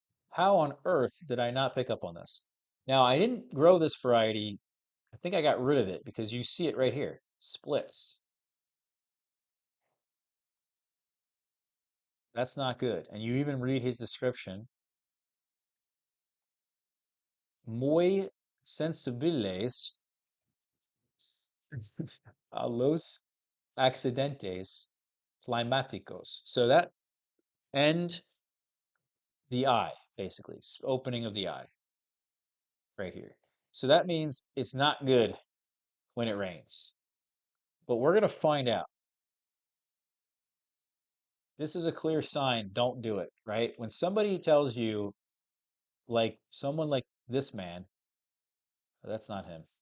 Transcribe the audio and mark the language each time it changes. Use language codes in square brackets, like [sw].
[en] How on earth did I not pick up on this? Now, I didn't grow this variety. I think I got rid of it because you see it right here. Splits. That's not good. And you even read his description. [es] Muy sensibles a los accidentes climáticos. [en] So that end the eye, basically, opening of the eye right here. So that means it's not good when it rains. But we're going to find out. This is a clear sign, don't do it, right? When somebody tells you, like someone like this man, that's not him.